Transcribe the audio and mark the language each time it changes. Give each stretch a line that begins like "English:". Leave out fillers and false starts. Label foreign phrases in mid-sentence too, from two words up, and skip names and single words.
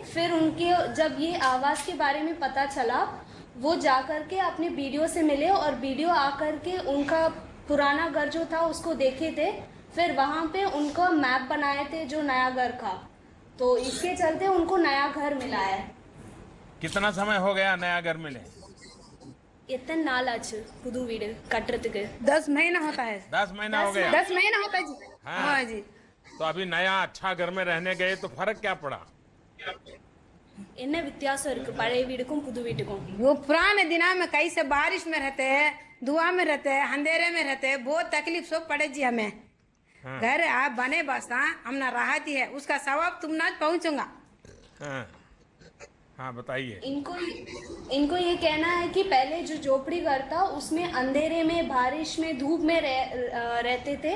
Hindi: फिर उनके जब ये आवास के बारे में पता चला, वो जा करके अपने वीडियो से मिले और वीडियो आकर के उनका पुराना घर जो था उसको देखे थे। फिर वहाँ पे उनका मैप बनाए थे जो नया घर का, तो इसके चलते उनको नया घर मिला है। कितना समय हो गया नया घर मिले?
Tamil: எத்தனை நாள் ஆச்சு புது வீடு கட்டுறதுக்கு?
Hindi: 10 महीना होता है। 10 महीना हो गया? 10 महीना होता है जी। हाँ जी। तो अभी नया अच्छा घर में रहने गए तो फर्क क्या पड़ा?
Tamil: என்ன வித்தியாசம் இருக்கு பழைய வீடுக்கும் புது வீட்டுக்கும்?
Hindi: वो पुराने दिना में कैसे बारिश में रहते हैं, धुआं में रहते हैं, अंधेरे में रहते हैं, बहुत तकलीफ सब पड़े जी हमें। घर आप बने बस हम ना राहत है, उसका सवाब तुम ना पहुंचूंगा। हाँ, बताइए। इनको ये कहना है कि पहले जो झोपड़ी घर था उसमें अंधेरे में, बारिश में, धूप में रहते थे।